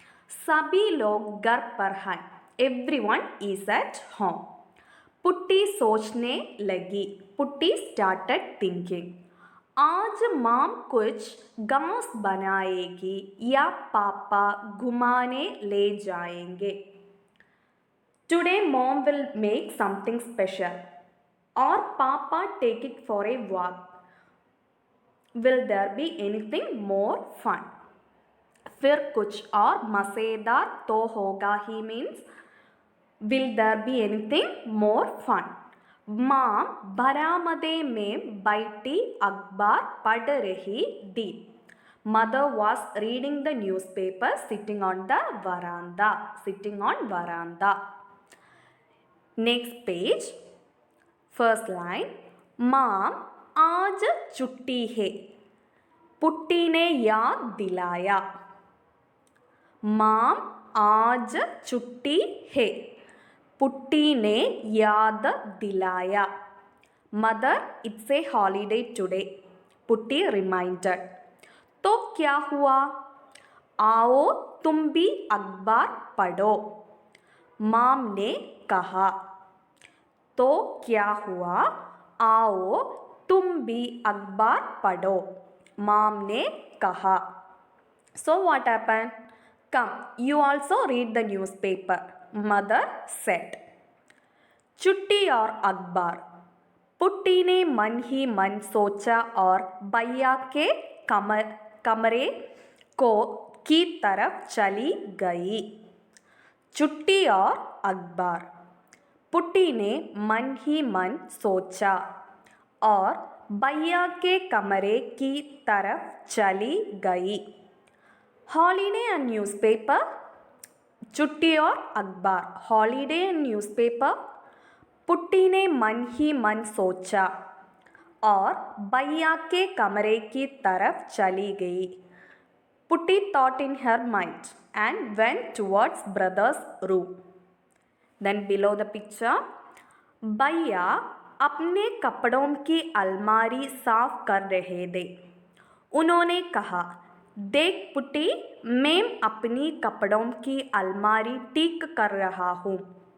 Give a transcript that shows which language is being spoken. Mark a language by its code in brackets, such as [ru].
[hi] सभी लोग घर पर हैं. [en] Everyone is at home. [hi] Putty सोचने लगी. [en] Putti started thinking. [hi] आज माम कुछ घास बनाएगी या पापा घुमाने ले जाएंगे. [en] Today mom will make something special or papa take it for a walk. Will there be anything more fun? [hi] फिर कुछ और मज़ेदार तो होगा ही [en] means will there be anything more fun? [hi] माँ बरामदे में बैठी अखबार पढ़ रही थी. [en] Mother was reading the newspaper sitting on the veranda. Sitting on veranda. Next page. First line. [hi] माम आज छुट्टी है. पुट्टी ने याद दिलाया. माम आज छुट्टी है. पुट्टी ने याद दिलाया. [en] Mother it's a holiday today. Putti reminded. [hi] तो क्या हुआ? आओ तुम भी अखबार पढ़ो. माम ने कहा. तो क्या हुआ? आओ तुम भी अखबार पढ़ो. माम ने कहा. [en] So what happened? Come, you also read the newspaper. Mother said. [hi] छुट्टी और अखबार. पुट्टी ने मन ही मन सोचा और भैया के कमरे की तरफ चली गई. छुट्टी और अखबार. पुट्टी ने मन ही मन सोचा और भैया के कमरे की तरफ चली गई. [en] Holiday and newspaper. [hi] छुट्टी और अखबार. [en] Holiday and newspaper. [hi] पुट्टी ने मन ही मन सोचा और भैया के कमरे की तरफ चली गई. [en] Putty thought in her mind and went towards brother's room. Then below the picture, [hi] भैया अपने कपड़ों की अलमारी साफ कर रहे थे. उन्होंने कहा, देख पुट्टी, मैं अपनी कपड़ों की अलमारी ठीक कर रहा हूँ.